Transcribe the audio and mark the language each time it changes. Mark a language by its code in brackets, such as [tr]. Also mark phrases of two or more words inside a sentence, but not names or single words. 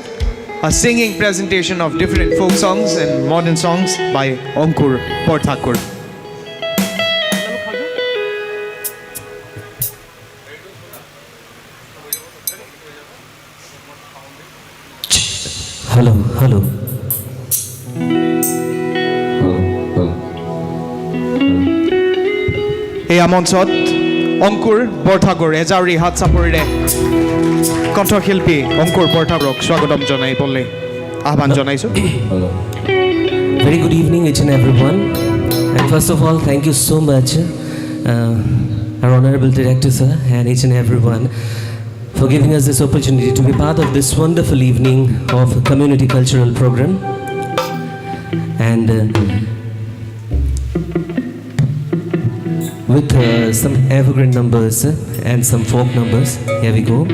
[en] A singing presentation of different folk songs and modern songs by Ankur Borthakur. Hello, hello. [as] এই মঞ্চত অংকুৰ বৰঠাকুৰ এজাউৰি হাত চাপৰিৰে কণ্ঠশিল্পী অংকুৰ বৰঠাকুৰক স্বাগতম জনাইবলৈ আহ্বান জনাইছোঁ। [en] Very good evening, each and everyone. And first of all, thank you so much, our honorable director, sir, and each and everyone, for giving us this opportunity to be part of this wonderful evening of a community cultural program. And with some evergreen numbers and some folk numbers, here we go.